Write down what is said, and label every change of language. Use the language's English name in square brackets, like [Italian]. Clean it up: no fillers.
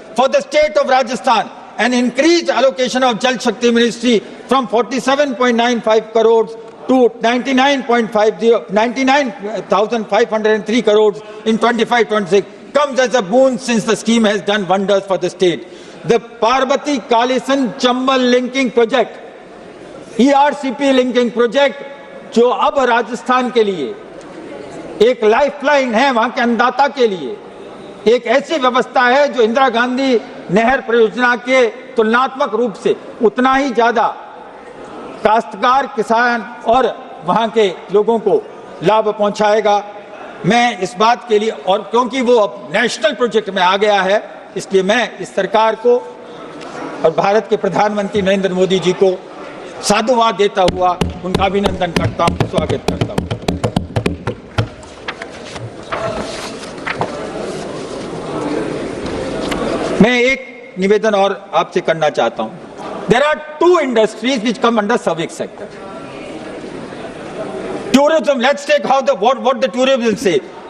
[English] For the state of Rajasthan, an increased allocation of Jal Shakti Ministry from 47.95 crores to 99,503 crores in 25-26 comes as a boon, since the scheme has done wonders for the state. The Parbati Kalisan Chambal linking project, [Hindi] ERCP linking project, जो अब राजस्थान के लिए एक lifeline है, वहां के अन्नदाता के लिए एक ऐसी व्यवस्था है जो इंदिरा गांधी नहर परियोजना के तुलनात्मक रूप से उतना ही ज्यादा काश्तकार, किसान और वहां के लोगों को लाभ पहुंचाएगा. मैं इस बात के लिए, और क्योंकि वो अब नेशनल प्रोजेक्ट में आ गया है, इसलिए मैं इस सरकार को और भारत के प्रधानमंत्री नरेंद्र मोदी जी को साधुवाद देता हुआ उनका अभिनंदन करता हूं, स्वागत करता हूं. मैं एक निवेदन और आपसे करना चाहता हूं. [English] There are 2 industries which come under civic sector. Tourism. Let's take what the tourism say.